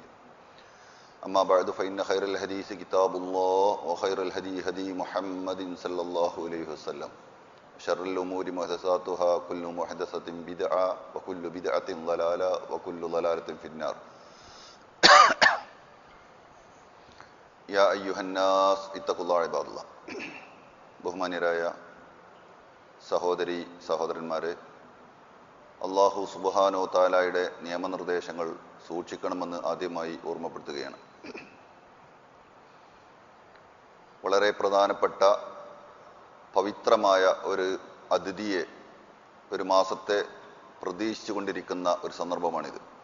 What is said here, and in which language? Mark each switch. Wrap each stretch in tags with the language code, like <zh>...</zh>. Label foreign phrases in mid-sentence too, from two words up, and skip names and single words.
<ar>أما بعد فإن خير الحديث كتاب الله وخير الهدي هدي محمد صلى الله عليه وسلم. شر الأمور محدثاتها كل محدثة بدعة وكل بدعة ضلالة وكل ضلالة في النار. يا أيها الناس اتقوا الله عباد الله.</ar> <ml>ബഹുമാന്യരായ സഹോദരി സഹോദരന്മാരെ,</ml> <ar>الله سبحانه وتعالى</ar> <ml>നിയമനിർദ്ദേശങ്ങൾ സൂക്ഷിക്കണമെന്ന് ആദ്യമായി ഓർമ്മപ്പെടുത്തുകയാണ്. വളരെ പ്രധാനപ്പെട്ട പവിത്രമായ ഒരു അതിഥിയെ, ഒരു മാസത്തെ പ്രതീക്ഷിച്ചു കൊണ്ടിരിക്കുന്ന ഒരു സന്ദർഭമാണിത്.</ml>